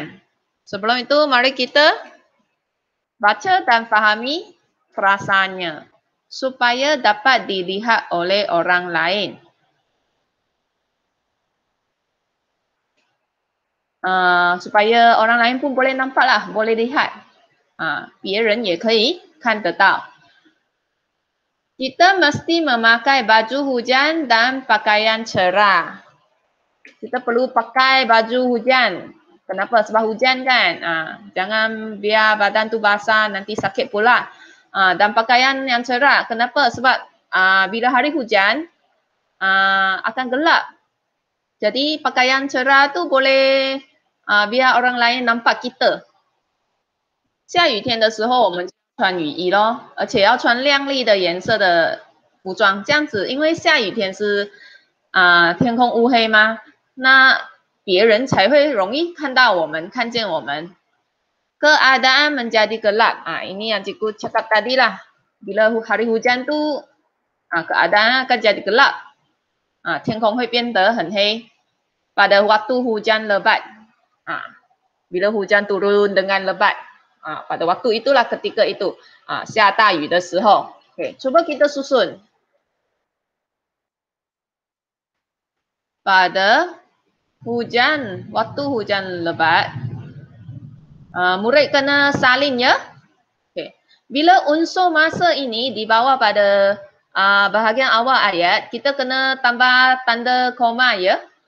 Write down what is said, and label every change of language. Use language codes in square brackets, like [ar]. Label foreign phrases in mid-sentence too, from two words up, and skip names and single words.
[ms] Sebelum itu, mari kita baca dan fahami frasanya supaya dapat dilihat oleh orang lain. Supaya orang lain pun boleh nampak lah, boleh lihat. [zh] 别人也可以看得到。 [ms] Kita mesti memakai baju hujan dan pakaian cerah. Kita perlu pakai baju hujan. Kenapa? Sebab hujan kan. Jangan biar badan tu basah, nanti sakit pula. Dan pakaian yang cerah. Kenapa? Sebab bila hari hujan, akan gelap. Jadi pakaian cerah tu boleh biar orang lain nampak kita. [zh] 下雨天的时候，我们穿雨衣咯，而且要穿亮丽的颜色的服装，这样子，因为下雨天是天空乌黑吗？那别人才会容易看到我们，看见我们。 [ms] Keadaan menjadi gelap. Ini yang cikgu cakap tadi lah. Bila hari hujan tu, keadaan akan jadi gelap. [zh] 天空会变得很黑。 [ms] Pada waktu hujan lebat. Bila hujan turun dengan lebat. Pada waktu itulah ketika itu. [zh] 下大雨的时候。 [ms] Cuba kita susun. Pada hujan, waktu hujan lebat, murid kena salin ya. Bila unsur masa ini dibawa pada bahagian awal ayat, kita kena tambah tanda koma ya.